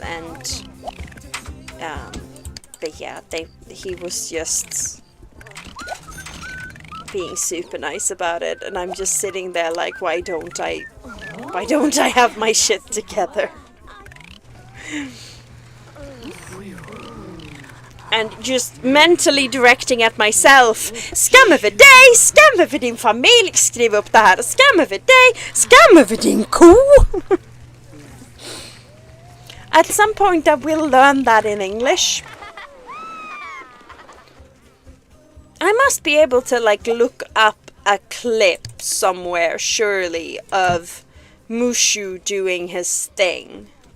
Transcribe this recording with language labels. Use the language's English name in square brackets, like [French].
[English] And, but yeah, he was just being super nice about it, and I'm just sitting there like, why don't I have my shit together? and just mentally directing at myself. [Swedish] Skam över dig, skam över din familj, skriv upp det här. Skam över dig, skam över din ko. [English] At some point I will learn that in English. I must be able to like look up a clip somewhere, surely, of Mushu doing his thing.